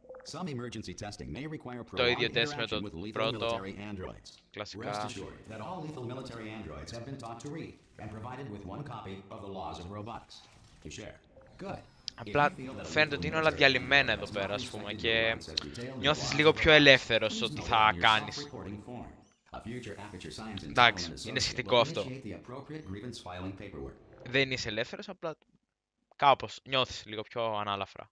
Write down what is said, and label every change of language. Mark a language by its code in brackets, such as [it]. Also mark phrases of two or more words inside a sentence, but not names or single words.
[en] Some emergency testing may require [el] Το ίδιο [en] prolonged [el] τεστ με [en] interaction [el] το [en] with lethal [el] πρώτο. [en] military androids. Rest [el] Κλασικά. [en] assured that all lethal military androids have been taught to read and provided with one copy of the laws of robotics to share. Good. [el] Απλά φαίνεται ότι είναι όλα διαλυμένα εδώ πέρα, ας πούμε, και νιώθεις λίγο πιο ελεύθερος ότι θα κάνεις. Εντάξει, είναι σχετικό αυτό. Δεν είσαι ελεύθερος, απλά κάπως νιώθεις λίγο πιο ανάλαφρα.